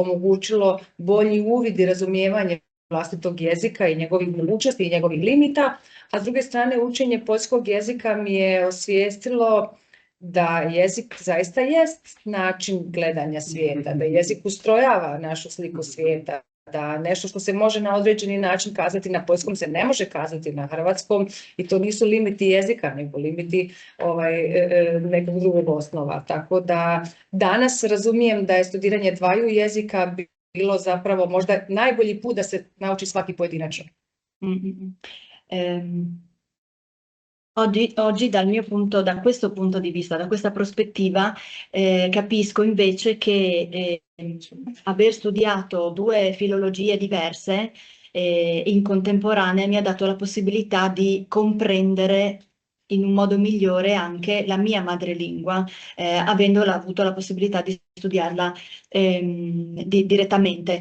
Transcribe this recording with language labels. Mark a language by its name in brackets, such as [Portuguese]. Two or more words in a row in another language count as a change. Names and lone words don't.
[Croatian] omogućilo bolji uvid i razumijevanje vlastitog jezika i njegovih mogućnosti i njegovih limita, a s druge strane učenje poljskog jezika mi je osvijestilo da jezik zaista jest način gledanja svijeta, da jezik ustrojava našu sliku svijeta, da nešto što se može na određeni način kazati na poljskom se ne može kazati na hrvatskom i to nisu limiti jezika, nego limiti nekog drugog osnova. Tako da danas razumijem da je studiranje dvaju jezika bilo zapravo možda najbolji put da se nauči svaki pojedinačno. [Italian] Oggi da questo punto di vista, da questa prospettiva, capisco invece che aver studiato due filologie diverse in contemporanea mi ha dato la possibilità di comprendere in un modo migliore anche la mia madrelingua, avendo avuto la possibilità di studiarla direttamente.